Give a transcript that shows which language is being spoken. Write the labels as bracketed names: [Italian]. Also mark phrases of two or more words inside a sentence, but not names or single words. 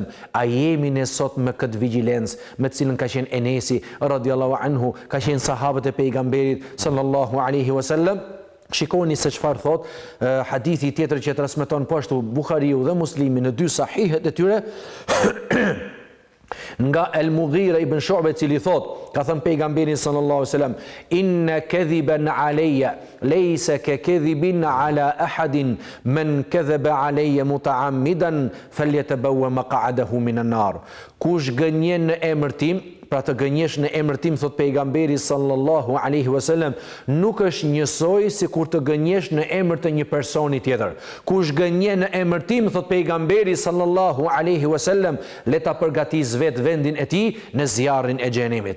[Albanian] A jemi ne sot me këtë vigjilencë me të cilën ka qenë Enesi [Arabic] رضي الله عنه, [Albanian] ka qenë sahabët e pejgamberit [Arabic] صلى الله عليه وسلم? [Albanian] Shikoni se çfarë thot hadithi tjetër që transmeton po ashtu Buhariu dhe Muslimi në dy sahihet e tyre Nga Al-Mughira ibn Shu'be, cili thot, ka thënë pejgamberi [Arabic] صلى الله عليه وسلم, إن كذبا علي ليس ككذب على أحد من كذب علي متعمدا فليتبوأ مقعده من النار. [Albanian] Kush gënjen në emër tim, pra të gënjesh në emër tim, thot pejgamberi [Arabic] صلى الله عليه وسلم, [Albanian] nuk është njësoj si kur të gënjesh në emër të një personi tjetër. Kush gënjen në emër tim, thot pejgamberi [Arabic] صلى الله عليه وسلم, [Albanian] le ta përgatis vetë vendin e tij në zjarrin e xhenemit.